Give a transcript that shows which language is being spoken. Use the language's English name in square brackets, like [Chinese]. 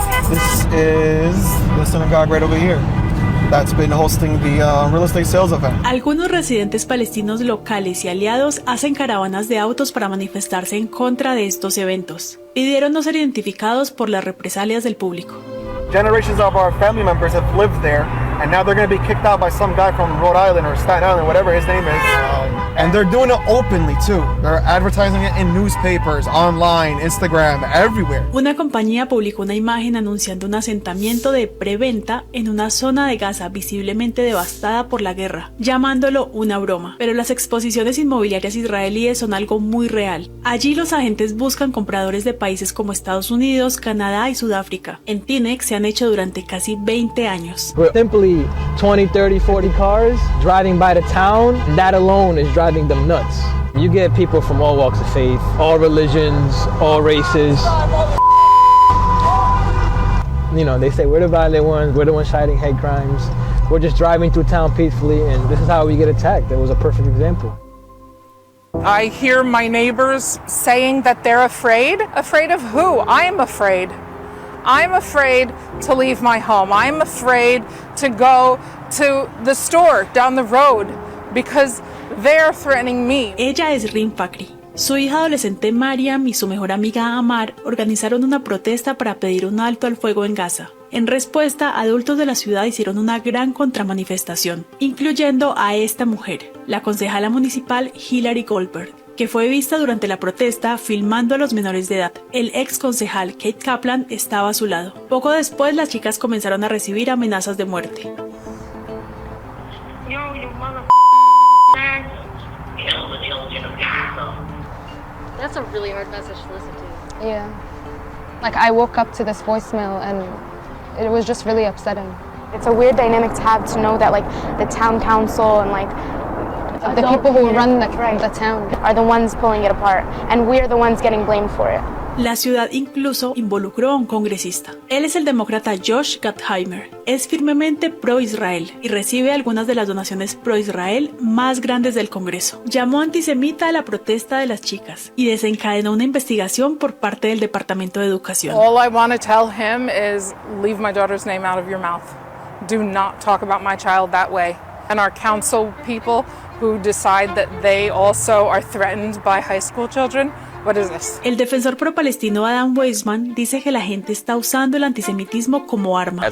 [English] This is the synagogue right over here. That's been hosting the real estate sales event. [Spanish] Algunos residentes palestinos locales y aliados hacen caravanas de autos para manifestarse en contra de estos eventos. Pidieron no ser identificados por las represalias del público. [English] Generations of our family members have lived there, and now they're going to be kicked out by some guy from Rhode Island or Staten Island, whatever his name is. And they're doing it openly too. They're advertising it in newspapers, online, Instagram, everywhere. [Spanish] Una compañía publicó una imagen anunciando un asentamiento de preventa en una zona de Gaza visiblemente devastada por la guerra, llamándolo una broma. Pero las exposiciones inmobiliarias israelíes son algo muy real. Allí los agentes buscan compradores de países como Estados Unidos, Canadá y Sudáfrica. En Teaneck se han hecho durante casi 20 años. [English] Simply 20, 30, 40 cars driving by the town, that alone is driving them nuts. You get people from all walks of faith, all religions, all races. You know, they say we're the violent ones, we're the ones citing hate crimes. We're just driving through town peacefully, and this is how we get attacked. That was a perfect example. I hear my neighbors saying that they're afraid. Afraid of who? I'm afraid. I'm afraid to leave my home. I'm afraid to go to the store down the road because they're threatening me. [Spanish] Ella es Rim Fakri. Su hija adolescente Mariam y su mejor amiga Amar organizaron una protesta para pedir un alto al fuego en Gaza. En respuesta, adultos de la ciudad hicieron una gran contramanifestación, incluyendo a esta mujer, la concejala municipal Hillary Goldberg, que fue vista durante la protesta filmando a los menores de edad. El ex concejal Kate Kaplan estaba a su lado. Poco después, las chicas comenzaron a recibir amenazas de muerte. [English] That's a really hard message to listen to. Yeah. Like, I woke up to this voicemail and it was just really upsetting. It's a weird dynamic to have, to know that, like, the town council and, like, the people who run the town are the ones pulling it apart, and we're the ones getting blamed for it. [Spanish] La ciudad incluso involucró a un congresista. Él es el demócrata Josh Gottheimer. Es firmemente pro-Israel y recibe algunas de las donaciones pro-Israel más grandes del Congreso. Llamó antisemita a la protesta de las chicas y desencadenó una investigación por parte del Departamento de Educación. [English] All I want to tell him is leave my daughter's name out of your mouth. Do not talk about my child that way. And our council people who decide that they also are threatened by high school children. What is this? [Spanish] El defensor pro-palestino Adam Weissman dice que la gente está usando el antisemitismo como arma.